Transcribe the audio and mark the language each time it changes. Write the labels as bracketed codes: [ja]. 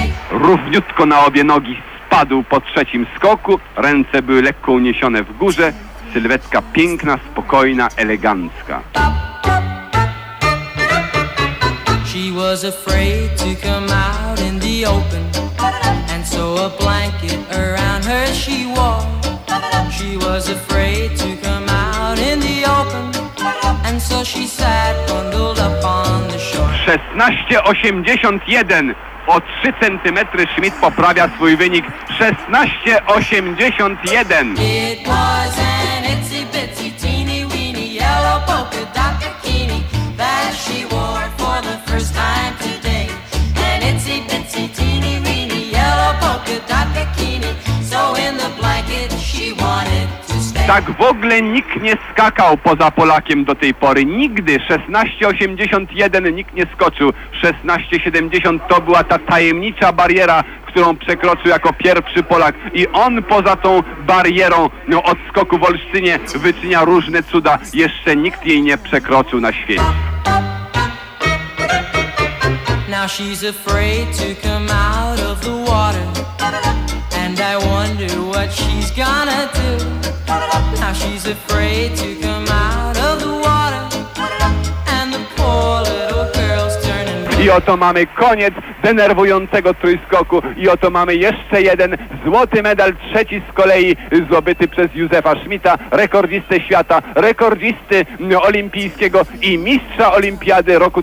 [pl] Równiutko na obie nogi spadł po trzecim skoku. Ręce były lekko uniesione w górze. Sylwetka piękna, spokojna, elegancka. [en] She was afraid to come out in the open. And so a blanket around her she wore. She was afraid to come out in the open. And so she sat bundled up on the shore. [pl] 16,81. O 3 centymetry Schmidt poprawia swój wynik. 16,81. [en] It was an itsy bitsy teeny weeny yellow polka dot bikini that she wore for the first time today. An itsy bitsy teeny weeny yellow polka dot bikini, so in the blanket she wanted to stay. [pl] Tak w ogóle nikt nie skakał poza Polakiem do tej pory. Nigdy 16,81 nikt nie skoczył. 16,70 to była ta tajemnicza bariera, którą przekroczył jako pierwszy Polak. I on poza tą barierą odskoku w Olsztynie wyczynia różne cuda. Jeszcze nikt jej nie przekroczył na świecie. [en] Now she's afraid to come out of the water. And I wonder what she's gonna do. Now she's afraid to come out of the water. And the poor little girl's turning blue. [pl] I oto mamy koniec denerwującego trójskoku. I oto mamy jeszcze jeden złoty medal, trzeci z kolei zdobyty przez Józefa Schmidta, rekordzistę świata, rekordzisty olimpijskiego i mistrza olimpiady roku